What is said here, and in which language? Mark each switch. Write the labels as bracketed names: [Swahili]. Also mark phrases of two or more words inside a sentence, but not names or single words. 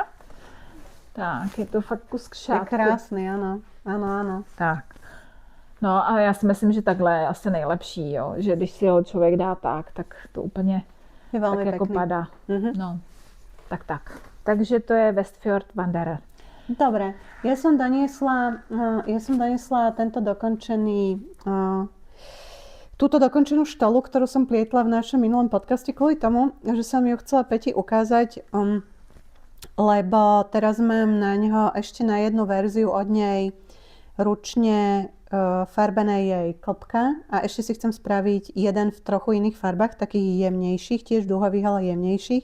[Czech] Tak, je to fakt kus šátku. Je krásný, ano. Ano. Tak. No a já si myslím, že takhle je asi nejlepší, jo? Že když si ho člověk dá tak to úplně je tak jako padá. No, tak. Takže to je Westfjord Wanderer. [Slovak] Dobre, ja som doniesla tento dokončený, túto dokončenú štolu, ktorú som plietla v našom minulom podcaste kvôli tomu, že som ju chcela Peti ukázať, lebo teraz mám na ňo ešte na jednu verziu od nej ručne farbenej jej klopka a ešte si chcem spraviť jeden v trochu iných farbách, takých jemnejších, tiež dúhových, ale jemnejších.